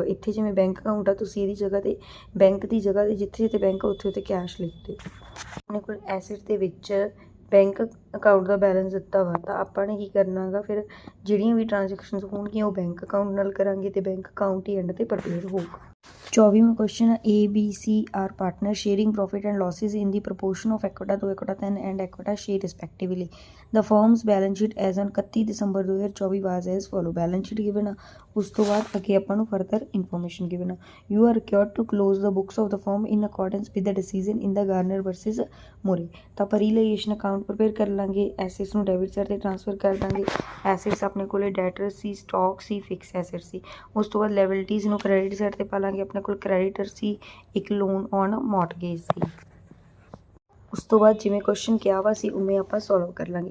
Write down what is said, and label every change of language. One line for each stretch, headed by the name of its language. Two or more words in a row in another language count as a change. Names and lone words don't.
Punjabi: ਇੱਥੇ ਜਿਵੇਂ
English: bank account
Punjabi: ਆ ਤੁਸੀਂ ਇਹਦੀ ਜਗ੍ਹਾ 'ਤੇ ਬੈਂਕ ਦੀ ਜਗ੍ਹਾ 'ਤੇ ਜਿੱਥੇ ਜਿੱਥੇ ਬੈਂਕ ਆ ਉੱਥੇ ਉੱਥੇ ਕੈਸ਼ ਲਿਖ ਦਿਓ। ਆਪਣੇ ਕੋਲ ਐਸੈਟ ਦੇ ਵਿੱਚ
English: bank account
Punjabi: ਦਾ ਬੈਲੈਂਸ ਦਿੱਤਾ ਵਾ, ਤਾਂ ਆਪਾਂ ਨੇ ਕੀ ਕਰਨਾ ਹੈਗਾ ਫਿਰ ਜਿਹੜੀਆਂ ਵੀ ਟ੍ਰਾਂਜੈਕਸ਼ਨਸ ਹੋਣਗੀਆਂ ਉਹ
English: bank account
Punjabi: ਨਾਲ ਕਰਾਂਗੇ, ਅਤੇ
English: bank account
Punjabi: ਹੀ ਐਂਡ 'ਤੇ ਪ੍ਰਪੇਅਰ ਹੋਊਗਾ।
English: 24ਵਾਂ question A B C are partner sharing profit and losses in the proportion of equita 2 equita 10 and equita share respectively. The firm's balance sheet as on 31 December 2024 was as follow. Balance sheet given
Punjabi: ਆ, ਉਸ ਤੋਂ ਬਾਅਦ ਅੱਗੇ ਆਪਾਂ ਨੂੰ
English: further information given
Punjabi: ਆ।
English: You are required to close the books of the firm in accordance with the decision in the Garner versus Murray.
Punjabi: ਤਾਂ ਆਪਾਂ
English: realisation account
Punjabi: ਪ੍ਰਪੇਅਰ ਕਰ ਲਾਂਗੇ। ਐਸੈਟਸ ਨੂੰ
English: debit side
Punjabi: 'ਤੇ ਟ੍ਰਾਂਸਫਰ ਕਰ ਦਾਂਗੇ। ਐਸੈਟਸ ਆਪਣੇ ਕੋਲੇ ਡੈਟਰ ਸੀ, ਸਟਾਕ ਸੀ,
English: fixed asset
Punjabi: ਸੀ। ਉਸ ਤੋਂ ਬਾਅਦ ਲਾਇਬਿਲਿਟੀਜ਼ ਨੂੰ
English: credit side
Punjabi: 'ਤੇ ਪਾ ਲਾਂਗੇ। ਆਪਣੇ ਕੋਲ ਕ੍ਰੈਡੀਟਰ ਸੀ, ਇੱਕ
English: loan on mortgage
Punjabi: ਸੀ। ਉਸ ਤੋਂ ਬਾਅਦ ਜਿਵੇਂ ਕੁਐਸਚਨ ਕਿਹਾ ਵਾ ਸੀ ਉਵੇਂ ਆਪਾਂ ਸੋਲਵ ਕਰ ਲਾਂਗੇ।